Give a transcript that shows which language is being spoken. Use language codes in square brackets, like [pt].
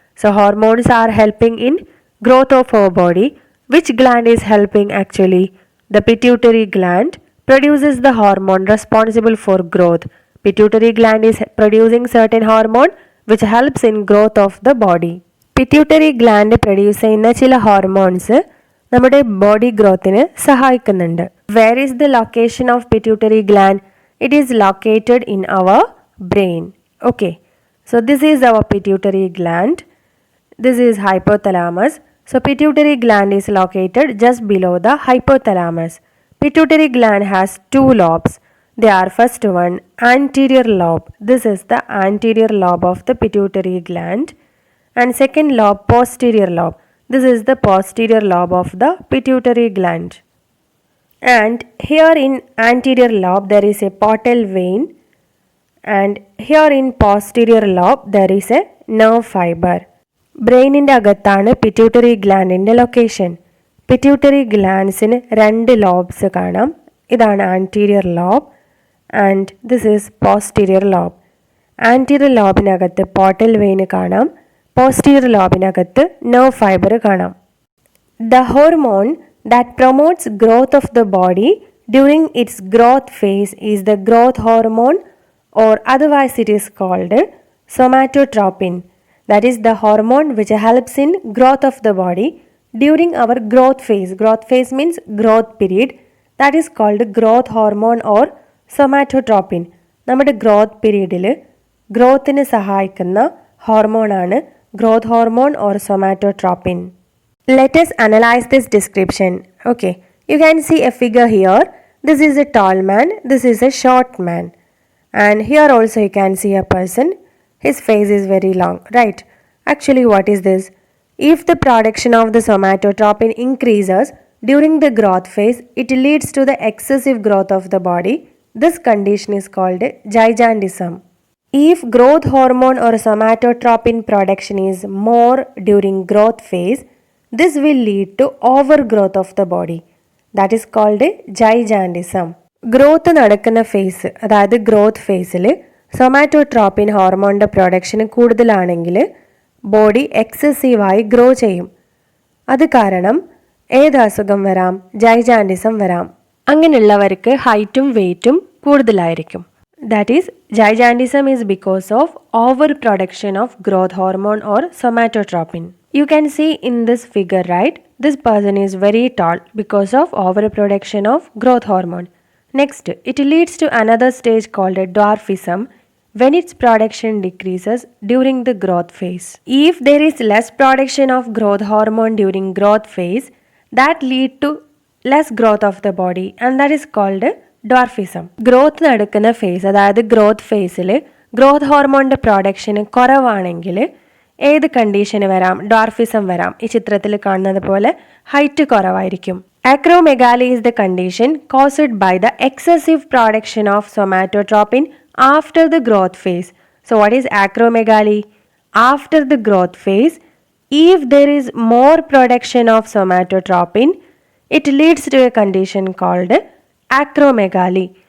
[en] So hormones are helping in growth of our body. Which gland is helping actually? The pituitary gland produces the hormone responsible for growth. Pituitary gland is producing certain hormone which helps in growth of the body. [ml] Pituitary gland produce ചെയ്യുന്ന ചില hormones നമ്മുടെ body ഗ്രോത്തിന് സഹായിക്കുന്നുണ്ട്. [en] Where is the location of pituitary gland? It is located in our brain. Okay, so this is our pituitary gland. This is hypothalamus. So pituitary gland is located just below the hypothalamus. Pituitary gland has two lobes. They are first one anterior lobe. This is the anterior lobe of the pituitary gland. And second lobe posterior lobe. This is the posterior lobe of the pituitary gland. And here in anterior lobe there is a portal vein, and here in posterior lobe there is a nerve fiber. [ml] ബ്രെയിനിൻ്റെ അകത്താണ് pituitary ഗ്ലാൻഡിൻ്റെ location. Pituitary ഗ്ലാൻഡ്സിന് രണ്ട് lobes കാണാം. ഇതാണ് [en] Anterior lobe and this is posterior lobe. [ml] Anterior ലോബിനകത്ത് portal Wayne കാണാം, posterior ലോബിനകത്ത് nerve fibre കാണാം. [en] The hormone that promotes growth of the body during its growth phase is the growth hormone, or otherwise it is called somatotropin. That is the hormone which helps in growth of the body during our growth phase. Growth phase means growth period. That is called growth hormone or somatotropin. [ml] നമ്മുടെ growth പീരീഡിൽ ഗ്രോത്തിന് സഹായിക്കുന്ന ഹോർമോണാണ് growth hormone or somatotropin. [en] Let us analyze this description. Okay, you can see a figure here. This is a tall man, this is a short man. And here also you can see a person. His face is very long, right? Actually, what is this? If the production of the somatotropin increases during the growth phase, it leads to the excessive growth of the body. This condition is called gigantism. If growth hormone or somatotropin production is more during growth phase, this will lead to overgrowth of the body. That is called gigantism. [ml] Growth നടക്കുന്ന face, അതായത് growth ഫേസിൽ somatotropin ഹോർമോണിൻ്റെ production കൂടുതലാണെങ്കിൽ body എക്സസീവായി grow ചെയ്യും. അത് കാരണം ഏത് അസുഖം വരാം? ജൈജാൻറ്റിസം വരാം. അങ്ങനെയുള്ളവർക്ക് ഹൈറ്റും വെയ്റ്റും കൂടുതലായിരിക്കും. [en] That is, gigantism is because of overproduction of growth hormone or somatotropin. You can see in this figure, right? This person is very tall because of overproduction of growth hormone. Next, it leads to another stage called dwarfism, when its production decreases during the growth phase. If there is less production of growth hormone during growth phase, that lead to less growth of the body, and that is called dwarfism. [ml] Growth നടക്കുന്ന face, അതായത് growth ഫേസിൽ growth ഹോർമോണിൻ്റെ production കുറവാണെങ്കിൽ ഏത് കണ്ടീഷന് വരാം? Dwarfism വരാം. ഈ ചിത്രത്തിൽ കാണുന്നത് പോലെ ഹൈറ്റ് കുറവായിരിക്കും. [en] Acromegaly is the condition caused by the excessive production of somatotropin after the growth phase. So what is acromegaly? After the growth phase, if there is more production of somatotropin, it leads to a condition called acromegaly.